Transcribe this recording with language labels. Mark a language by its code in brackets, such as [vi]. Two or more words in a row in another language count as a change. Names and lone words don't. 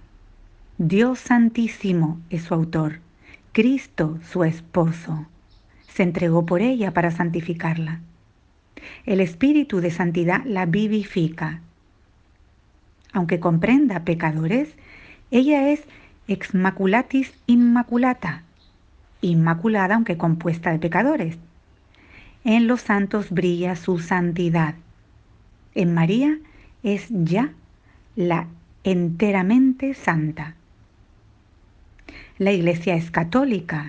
[es] Dios Santísimo es su autor. Cristo, su esposo, se entregó por ella para santificarla. El Espíritu de Santidad la vivifica. Aunque comprenda pecadores, ella es [la] ex maculatis immaculata, [es] inmaculada aunque compuesta de pecadores. En los santos brilla su santidad. En María es ya la enteramente santa. La Iglesia es católica.